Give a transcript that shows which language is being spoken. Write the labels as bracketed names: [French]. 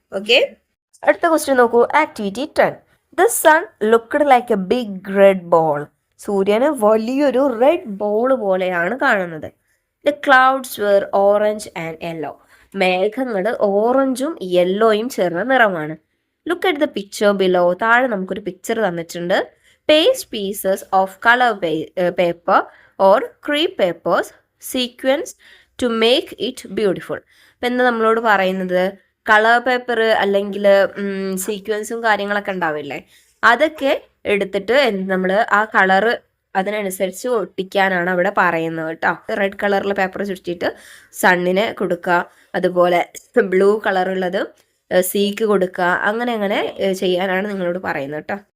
[English] okay, [Malayalam] അടുത്ത question നോക്കൂ, [English] Activity 10, the sun looked like a big red ball. [Malayalam] സൂര്യന് വലിയൊരു റെഡ് ബോൾ പോലെയാണ് കാണുന്നത്. [English] The clouds were orange and yellow. [Malayalam] മേഘങ്ങൾ ഓറഞ്ചും യെല്ലോയും ചേർന്ന നിറമാണ്. [English] Look at the picture below. [Malayalam] താഴെ നമുക്കൊരു പിക്ചർ തന്നിട്ടുണ്ട്. [English] Paste pieces of color paper or crepe papers sequence to make it beautiful. [Malayalam] ഇപ്പം എന്താ നമ്മളോട് പറയുന്നത്, കളർ പേപ്പർ അല്ലെങ്കിൽ സീക്വൻസും കാര്യങ്ങളൊക്കെ ഉണ്ടാവില്ലേ, അതൊക്കെ എടുത്തിട്ട് നമ്മൾ ആ കളറ് അതിനനുസരിച്ച് ഒട്ടിക്കാനാണ് അവിടെ പറയുന്നത് കേട്ടോ. റെഡ് കളറിലെ പേപ്പർ ചുറ്റിയിട്ട് സണ്ണിന് കൊടുക്കുക, അതുപോലെ ബ്ലൂ കളറുള്ളത് സീക്ക് കൊടുക്കുക, അങ്ങനെ ചെയ്യാനാണ് നിങ്ങളോട് പറയുന്നത് കേട്ടോ.